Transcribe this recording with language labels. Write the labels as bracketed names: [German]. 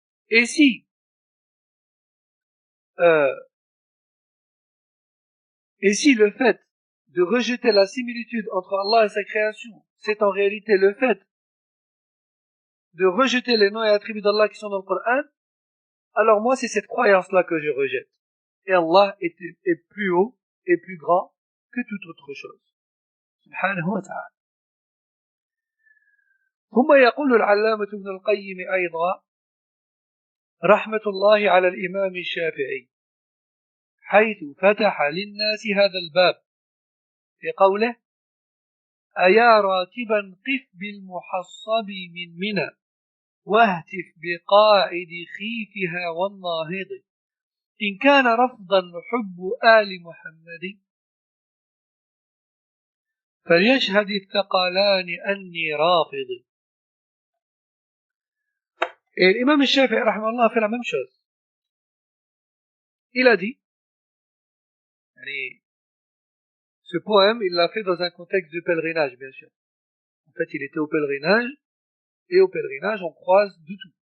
[French] Et si le fait de rejeter la similitude entre Allah et sa création, c'est en réalité le fait de rejeter les noms et attributs d'Allah qui sont dans le Coran, alors moi c'est cette croyance-là que je rejette. Et Allah est plus haut et plus grand que toute autre chose. [Arabic] Subhanahu wa ta'ala. ثم يقول العلامة ابن القيم أيضا رحمة الله على الإمام الشافعي حيث فتح للناس هذا الباب في قوله أيا راكبا قف بالمحصب من منى واهتف بقائد خيفها والناهض إن كان رفضا حب آل محمد فليشهد الثقلان أني رافض. [French] Et l'imam al-Shafi'i rahimahullah a fait la même chose. Il a dit, ce poème, il l'a fait dans un contexte de pèlerinage, bien sûr. En fait, il était au pèlerinage, et au pèlerinage, on croise de tout.